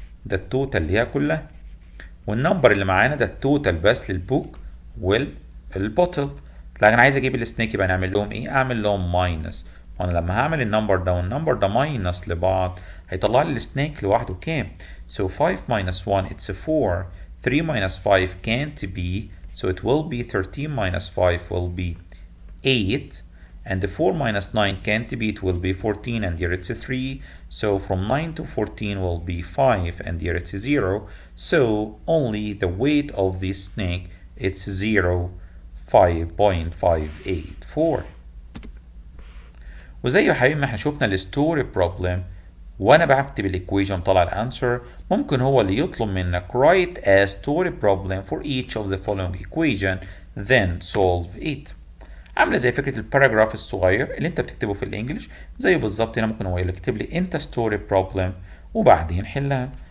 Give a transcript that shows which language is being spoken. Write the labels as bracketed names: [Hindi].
[Arabic] ده التوتال اللي هي كلها، والنمبر اللي معانا ده التوتال بس للبوك والبوتل. لكن عايز اجيب السنيك يبقى نعمل لهم ايه؟ اعمل لهم ماينس. وانا لما هعمل النمبر ده والنمبر ده ماينس لبعض هيطلع لي السنيك لوحده كام؟ [English] So 5 minus 1 it's a 4. 3 minus 5 can't be, so it will be 13 minus 5 will be 8, and the 4 minus 9 can't be, it will be 14, and here it's a 3. So from 9 to 14 will be 5, and here it's a 0. So only the weight of this snake it's 5.584. [Arabic] وزي يا حبيبي ما احنا شفنا الستوري بروبلم وانا بكتب الايكويشن طلع الانسر، ممكن هو اللي يطلب منك [English] write a story problem for each of the following equation then solve it. [Arabic] عامله زي فكره الباراجراف الصغير اللي انت بتكتبه في الانجليش، زي بالظبط هنا ممكن هو يكتب لي انت ستوري بروبلم وبعدين حلها.